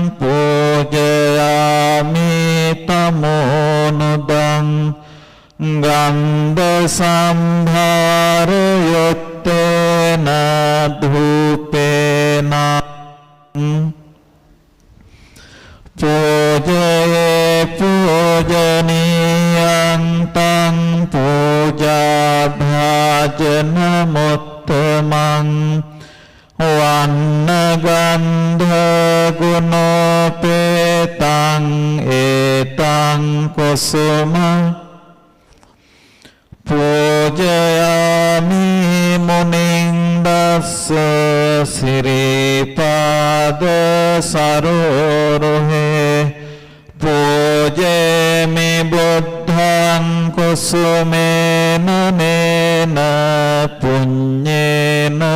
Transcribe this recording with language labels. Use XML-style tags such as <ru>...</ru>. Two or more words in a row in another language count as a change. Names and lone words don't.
<pi>පූජයාමි තමෝනුදං ගන්ධ සම්භාරයොත්තේන ධූපේන පූජයේ පූජනීයං තං පූජා භාජන මුත්තමං වන්න ගන්ධ ගුණෝපේතං ඒතං කුසුම පූජයාමි මුනිං දස්ස සිරිපාද සරෝරුහේ පූජේමි බුද්ධං කුසුමේන නේන පුඤ්ඤේන</pi>